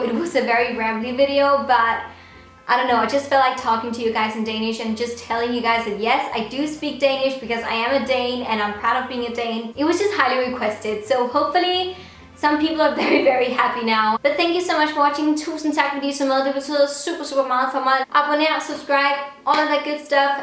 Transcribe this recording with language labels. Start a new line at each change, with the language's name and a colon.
English: It was a very rambly video, but I don't know, I just felt like talking to you guys in Danish and just telling you guys that yes, I do speak Danish because I am a Dane and I'm proud of being a Dane. It was just highly requested, so hopefully some people are very happy now. But thank you so much for watching.
Danish: Tusind tak fordi I så med. Det betyder super meget for mig. Abonner,
English: subscribe, all of that good stuff.